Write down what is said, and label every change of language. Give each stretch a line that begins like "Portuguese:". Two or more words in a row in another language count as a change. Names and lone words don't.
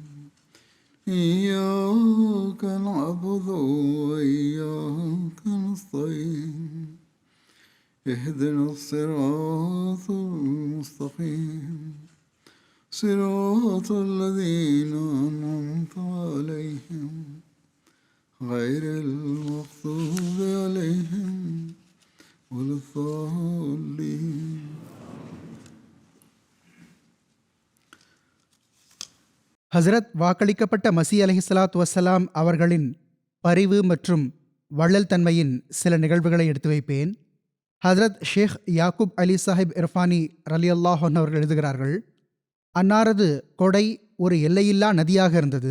Arabic: إياك نعبد وإياك نستعين اهدنا الصراط المستقيم صراط الذين أنعمت عليهم غير المغضوب عليهم ولا الضالين.
Tamil: ஹசரத் வாக்களிக்கப்பட்ட மசீ
Arabic: عليه الصلاة والسلام
Tamil: அவர்களின் பரிவு மற்றும் வள்ளல் தன்மையின் சில நிகழ்வுகளை எடுத்து வைப்பேன். ஹசரத் ஷேக் யாக்கூப் அலி சாஹிப் இர்ஃபானி
Arabic: رضي الله عنه
Tamil: அவர்கள் எழுதுகிறார்கள், அன்னாரது கொடை ஒரு எல்லையில்லா நதியாக இருந்தது.